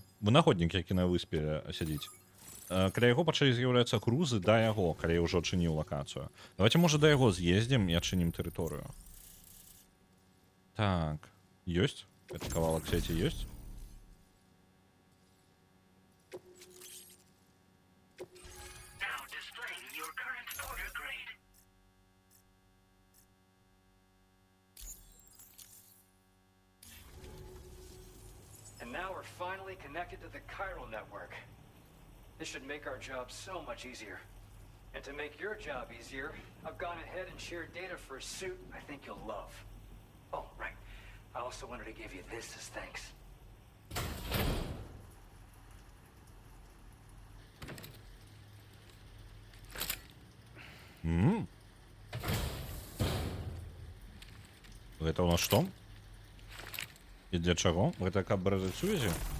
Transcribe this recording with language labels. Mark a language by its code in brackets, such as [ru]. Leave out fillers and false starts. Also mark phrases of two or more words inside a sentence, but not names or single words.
[be] Вынаходнік, які на выспе сядзіць. Каля яго пачалі з'яўляцца крузы да яго, калі я ўжо адчыніў лакацыю. Давайте, можа, да яго з'ездзім і адчынім тэрыторыю. Так, ёсць? Гэты кавалак сеці ёсць? [en] Now displaying your current order grade. And now we're finally connected to the chiral network. This should make our job so much easier. And to make your job easier, I've gone ahead and shared data for a suit I think you'll love. Oh, right. I also wanted to give you this as thanks. [be] Гэта у нас што? І для чаго? Гэта каб брэзаць сувязі?